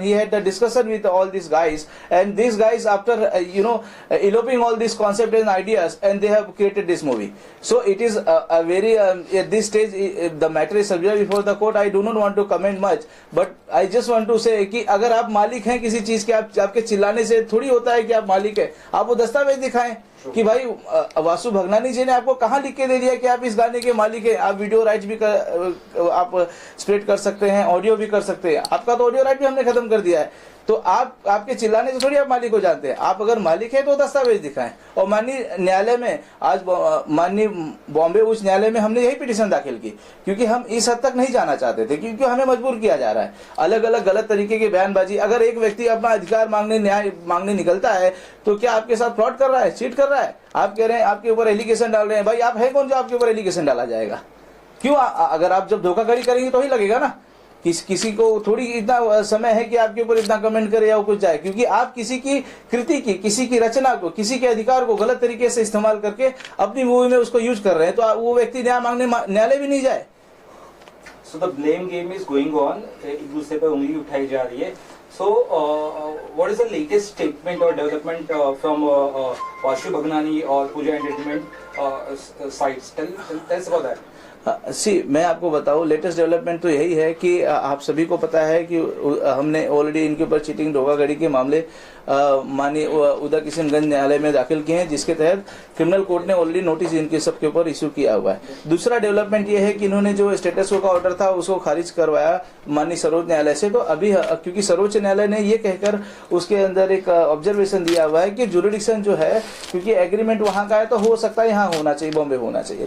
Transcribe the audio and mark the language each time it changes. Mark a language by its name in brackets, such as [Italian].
[English] He had the discussion with all these guys, and these guys, after eloping all these concepts and ideas, and they have created this movie. So it is a very at this stage the matter is subject before the court. I do not want to comment much, but I just want to say [Hindi] कि अगर आप मालिक हैं [English] किसी चीज के, आपके चिल्लाने से थोड़ी होता है कि आप मालिक हैं। [Hindi] आप वो दस्तावेज दिखाएं कि भाई वासु भगनानी जी ने आपको कहाँ लिख के दे दिया कि आप इस गाने के मालिक हैं। आप वीडियो राइट्स भी आप स्प्रेड कर सकते हैं, ऑडियो भी कर सकते हैं। आपका तो ऑडियो राइट भी हमने खत्म कर दिया है, तो आपके चिल्लाने से थोड़ी आप मालिक हो जाते हैं। आप अगर मालिक है तो दस्तावेज दिखाएं। और माननीय न्यायालय में आज माननीय बॉम्बे उच्च न्यायालय में हमने यही पिटीशन दाखिल की, क्योंकि हम इस हद तक नहीं जाना चाहते थे, क्योंकि हमें मजबूर किया जा रहा है। अलग अलग गलत तरीके की बयानबाजी, अगर एक व्यक्ति अपना अधिकार मांगने, न्याय मांगने निकलता है तो क्या आपके साथ फ्रॉड कर रहा है, चीट कर रहा है? आप कह रहे हैं आपके ऊपर एलिगेशन डाल रहे हैं, भाई आप है कौन जो आपके ऊपर एलिगेशन डाला जाएगा? क्यों? अगर आप जब धोखाधड़ी करेंगे तो ही लगेगा ना। किसी को थोड़ी इतना समय है कि आपके ऊपर इतना कमेंट करे या कुछ जाए, क्योंकि आप किसी की कृति की, किसी की रचना को, किसी के अधिकार को गलत तरीके से इस्तेमाल करके अपनी मूवी में उसको यूज कर रहे हैं, तो वो व्यक्ति न्याय मांगने न्यायालय भी नहीं जाए। [English] So the blame game is going on. [Hindi] एक दूसरे पर उंगली उठाई जा रही है। [English] So what is the latest statement or development from Vasu Bhagnani or Pooja Entertainment sites? Tell us about that. [Hindi] मैं आपको बताऊं, लेटेस्ट डेवलपमेंट तो यही है कि आप सभी को पता है कि हमने ऑलरेडी इनके ऊपर चीटिंग धोखाधड़ी के मामले माननीय उदय किशनगंज न्यायालय में दाखिल किए हैं, जिसके तहत क्रिमिनल कोर्ट ने ऑलरेडी नोटिस इनके सबके ऊपर इशू किया हुआ है। दूसरा डेवलपमेंट ये है कि इन्होंने जो स्टेटस को का ऑर्डर था उसको खारिज करवाया माननीय सर्वोच्च न्यायालय से। तो अभी क्योंकि सर्वोच्च न्यायालय ने ये कहकर उसके अंदर एक ऑब्जर्वेशन दिया हुआ है कि जुरिडिक्शन जो है, क्योंकि एग्रीमेंट वहां का है तो हो सकता है यहाँ होना चाहिए, बॉम्बे होना चाहिए।